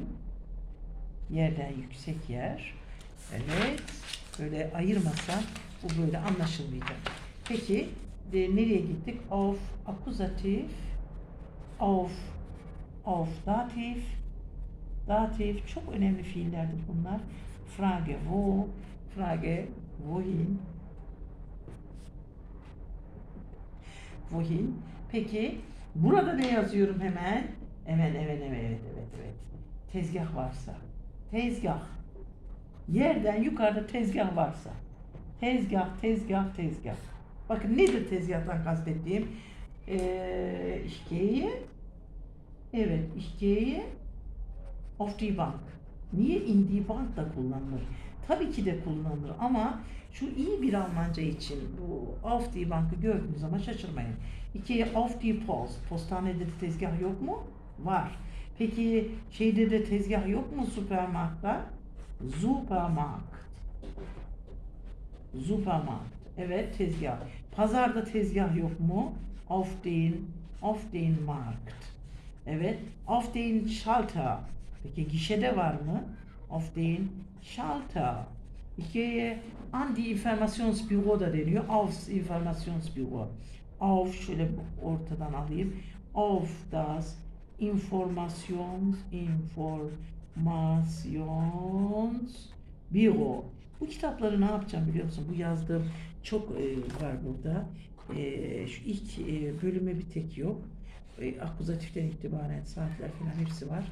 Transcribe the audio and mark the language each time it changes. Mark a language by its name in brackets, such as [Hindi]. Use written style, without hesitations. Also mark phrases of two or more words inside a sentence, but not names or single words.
[Turkish] Yerden yüksek yer. Evet. Böyle ayırmasam bu böyle anlaşılmayacak. Peki nereye gittik? Auf akuzatif, auf datif. Datif çok önemli fiillerdir bunlar. [German] Frage wo, Frage wohin. Wohin. [Turkish] Peki burada ne yazıyorum hemen? Evet. Tezgah varsa. Tezgah. Yerden yukarıda tezgah varsa. Tezgah. Bakın nedir tezgahtan kastettiğim? [German] Ich gehe auf die Bank. [Turkish] Niye [German] in die Bank [Turkish] da kullanılır? Tabii ki de kullanılır ama şu iyi bir Almanca için bu [German] auf die Bank'ı [Turkish] gördüğünüz zaman şaşırmayın. [German] İki, auf die Post. [Turkish] Postanede de tezgah yok mu? Var. Peki şeyde de tezgah yok mu süpermarktta? [German] Supermarkt. Supermarkt. [Turkish] Evet, tezgah. Pazarda tezgah yok mu? [German] Auf den Markt. Evet. Auf den Schalter. [Turkish] Peki gişede var mı? [German] Auf den Schalter. [Turkish] İkiye [German] an die Informationsbüro [Turkish] da deniyor. [German] Aufs Informationsbüro. Auf, [Turkish] şöyle ortadan alayım. [German] Auf das Informationsbüro. [Turkish] Bu kitapları ne yapacağım biliyor musun? Bu yazdığım çok var burada. Şu ilk bölüme bir tek yok. Akuzatiften itibaren saatler falan hepsi var.